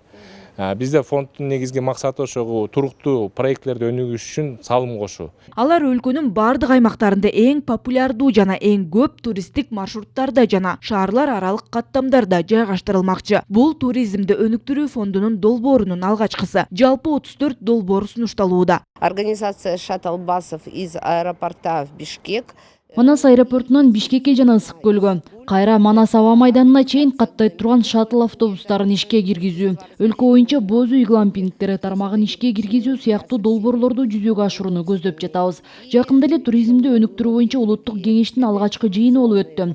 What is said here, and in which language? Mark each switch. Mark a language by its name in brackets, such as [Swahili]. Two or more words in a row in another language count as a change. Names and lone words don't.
[Kyrgyz] Бизде фонддун негизги максаты ошого туруктуу проектлерди өнүгүш үчүн салым кошуу. Алар өлкөнүн бардык аймактарында эң популярдуу жана эң көп туристтик маршруттарда жана шаарлар аралык каттамдарда жайгаштырылмакчы. Бул туризмди өнүктүрүү фондунун долбоорунун алгачкысы. Жалпы 34 долбоор сунушталууда. [Russian] Организация шаттл-басов из аэропорта в Бишкек. [Kyrgyz] Манас аэропортунан Бишкекке жана Ысык көлгө, кайра Манас аба майданына чейин каттай турган шаттл автобустарын ишке киргизүү, өлкө боюнча боз үй глампингтери тармагын ишке киргизүү сыяктуу долбоорлорду жүзөгө ашырууну көздөп жатабыз. Жакында эле туризмди өнүктүрүү боюнча улуттук кеңештин алгачкы жыйыны болуп өттү.